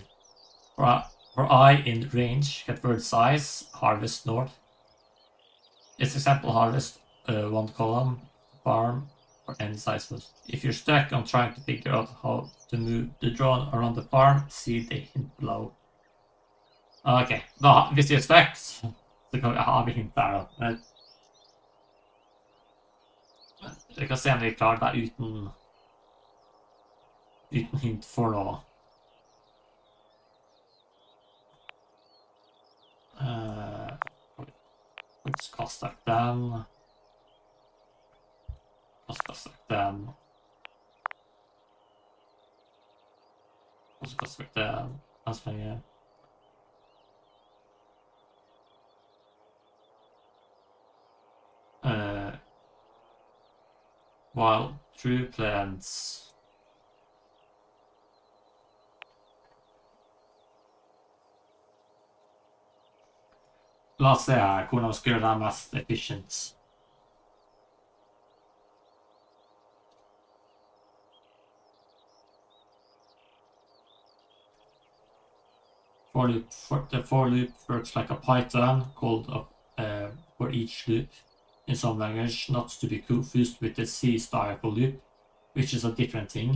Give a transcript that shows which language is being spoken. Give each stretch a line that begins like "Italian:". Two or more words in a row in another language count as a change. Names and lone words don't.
English: For I in range, getWorldSize, harvest north. It's example harvest 1 column, farm, for any size. If you're stuck on trying to figure out how to move the drone around the farm, see the hint below.
Norwegian: Ok, da, hvis vi er stuck, så kan vi ha hint der da. Vi kan se om vi klarer det uten hint for nå. Faktisk kaster den. Kaster den. Og så kaster vi den. Den så lenge.
English: While true plants.
Norwegian: La oss se her hvordan vi skal gjøre det mest efficient.
English: The for loop works like a Python called for each loop in some language, not to be confused with the C style for loop, which is a different thing.